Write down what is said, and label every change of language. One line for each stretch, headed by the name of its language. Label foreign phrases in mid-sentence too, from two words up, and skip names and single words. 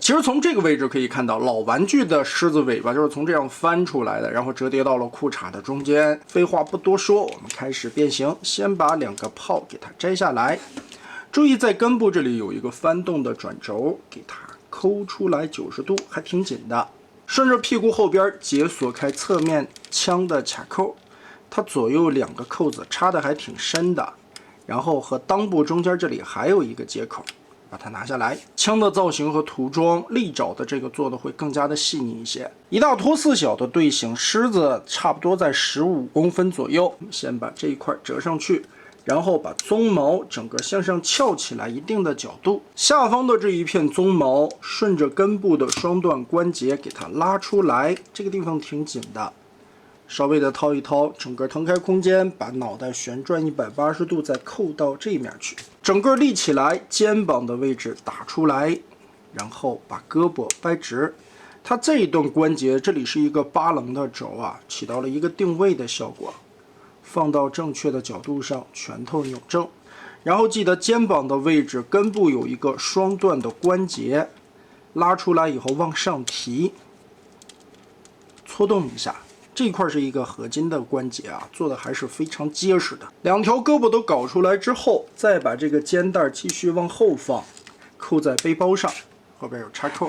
Chinese: 其實從這個位置可以看到，老玩具的獅子尾巴就是從這樣翻出來的，然後折疊到了褲衩的中間。廢話不多說，我们開始變形。先把2個泡給它摘下來。注意在根部這裡有一個翻動的轉軸，給它摳出來90度，還挺緊的。順着屁股後邊解鎖開側面槍的卡扣，它左右2個扣子插的還挺深的。然後和裆部中間這裡還有一個接口，把它拿下來。槍的造型和塗裝，利爪的這個做的會更加的細膩一些。一大拖4小的隊形，獅子差不多在15公分左右。先把這一塊折上去。然後把鬃毛整個向上翹起來一定的角度，下方的這一片鬃毛順着根部的雙段關節給它拉出來，這個地方挺緊的，稍微的掏一掏，整個騰開空間，把腦袋旋轉180度，再扣到這面去，整個立起來，肩膀的位置打出來，然後把胳膊掰直，它這一段關節這裡是一個8棱的軸啊，起到了一個定位的效果。放到正確的角度上，拳頭扭正，然後記得肩膀的位置根部有一個雙段的關節，拉出來以後往上提，搓動一下，這一塊是一個合金的關節啊，做的還是非常結實的。2條胳膊都搞出來之後，再把這個肩帶繼續往後放，扣在背包上，後邊有插扣。